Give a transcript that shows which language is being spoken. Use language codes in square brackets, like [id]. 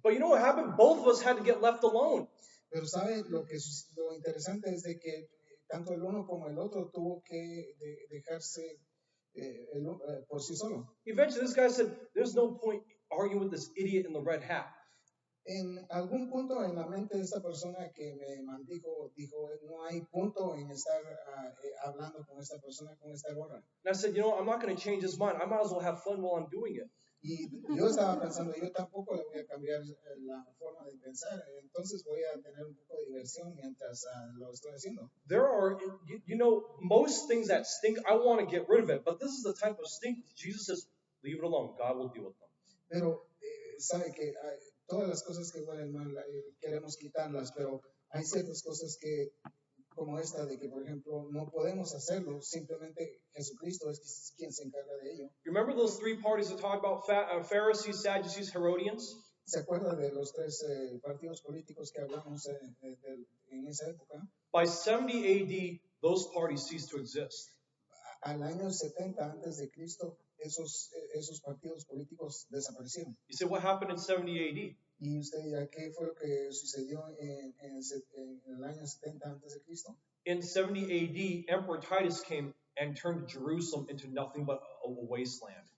[en] But you know what happened? Both of us had to get left alone. [es] Pero sabe lo interesante es de que tanto el uno como el otro tuvo que dejarse por sí solo. [en] Eventually, this guy said, there's no point arguing with this idiot in the red hat. [es] En algún punto en la mente de esta persona que me maldijo, dijo, no hay punto en estar hablando con esta persona con esta gorra. [en] And I said, you know, I'm not going to change his mind. I might as well have fun while I'm doing it. [es] Y yo estaba pensando, yo tampoco le voy a cambiar la forma de pensar, entonces voy a tener un poco de diversión mientras lo estoy haciendo. [en] There are, you know, most things that stink, I want to get rid of it. But this is the type of stink Jesus says, leave it alone. God will deal with them. [es] Pero sabe que todas las cosas que huelen mal queremos quitarlas, pero hay ciertas cosas que, como esta de que, por ejemplo, no podemos hacerlo, simplemente Jesucristo es quien se encarga de ello. [en] You remember those three parties that talk about Pharisees, Sadducees, Herodians? [es] ¿Se acuerda de los tres partidos políticos que hablamos en esa época? [en] By 70 AD, those parties ceased to exist. [es] Al año 70 antes de Cristo, esos partidos políticos desaparecieron. [en] You say, what happened in 70 AD? [es] Y usted dirá, ¿qué fue lo que sucedió en el año 70 antes de Cristo? [en] In 70 AD, Emperor Titus came and turned Jerusalem into nothing but a wasteland.